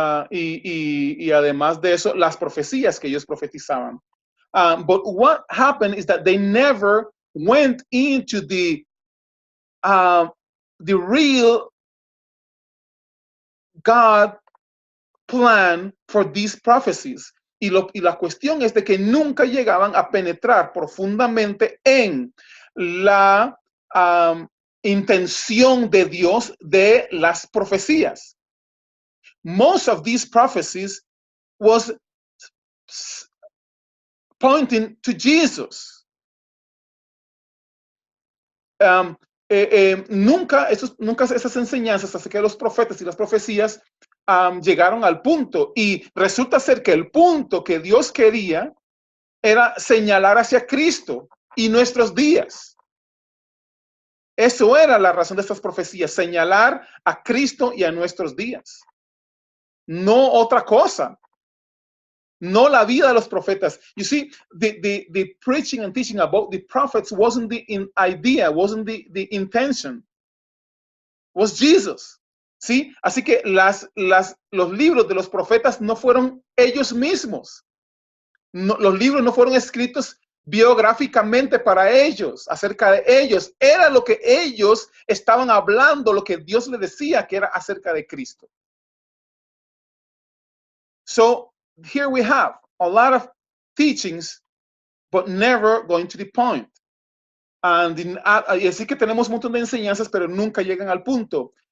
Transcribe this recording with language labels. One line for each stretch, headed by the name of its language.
Spanish: Y además de eso, las profecías que ellos profetizaban.
English: But what happened is that they never went into the real God plan for these prophecies.
Spanish: Y la cuestión es de que nunca llegaban a penetrar profundamente en la intención de Dios de las profecías.
English: Most of these prophecies was pointing to Jesus.
Spanish: Nunca esas enseñanzas acerca de los profetas y las profecías llegaron al punto. Y resulta ser que el punto que Dios quería era señalar hacia Cristo y nuestros días. Eso era la razón de estas profecías, señalar a Cristo y a nuestros días. No otra cosa. No la vida de los profetas.
English: You see, the preaching and teaching about the prophets wasn't the idea, wasn't the intention. Was Jesus.
Spanish: ¿Sí? Así que los libros de los profetas no fueron ellos mismos. No, los libros no fueron escritos biográficamente para ellos, acerca de ellos. Era lo que ellos estaban hablando, lo que Dios les decía que era acerca de Cristo.
English: So here we have a lot of teachings, but never going to the point.
Spanish: Y así que tenemos un montón de enseñanzas, pero nunca llegan al punto.